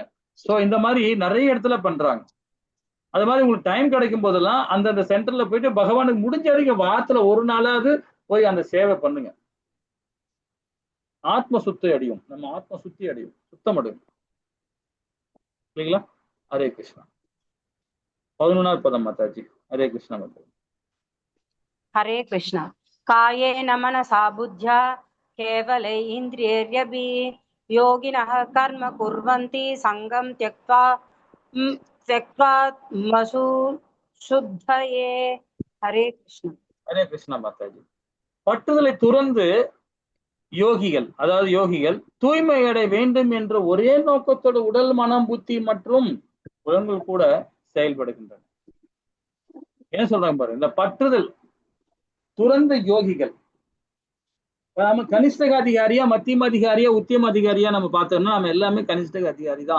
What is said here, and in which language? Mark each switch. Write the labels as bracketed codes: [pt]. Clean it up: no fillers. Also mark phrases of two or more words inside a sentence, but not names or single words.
[ta] சோ இந்த மாதிரி நிறைய இடத்துல பண்றாங்க. அது மாதிரி உங்களுக்கு டைம் கிடைக்கும் போதெல்லாம் அந்தந்த சென்டர்ல போயிட்டு பகவானுக்கு முடிஞ்ச வரைக்கும் வாரத்துல ஒரு நாளாவது போய் அந்த சேவை பண்ணுங்க. ஆத்ம சுத்தி அடையும், நம்ம ஆத்ம சுத்தி அடையும், சுத்தம் அடையும் இல்லைங்களா? ஹரே கிருஷ்ணா. 11வது பதம் மாதாஜி. ஹரே கிருஷ்ணா மாதாஜி. [sa] हरे कृष्ण। कायेन मनसा बुद्ध्या केवलै इन्द्रियैरपि योगिनः कर्म कुर्वन्ति सङ्गं त्यक्त्वा शुद्धये। हरे कृष्ण। [ta] ஹரே கிருஷ்ணா மாதாஜி. பற்றுதலை துறந்து யோகிகள் தூய்மை அடைய வேண்டும் என்ற ஒரே நோக்கத்தோடு உடல், மனம், புத்தி மற்றும் புலன்கள் கூட செயல்படுகின்றன. என்ன சொல்றாங்க பாருங்க, இந்த பற்றுதல் துறந்த யோகிகள், நம்ம கனிஷ்டக அதிகாரியா, மத்தியம அதிகாரியா, உத்தியம அதிகாரியா நம்ம பார்த்தோம்னா நம்ம எல்லாமே கனிஷ்டக அதிகாரி தான்.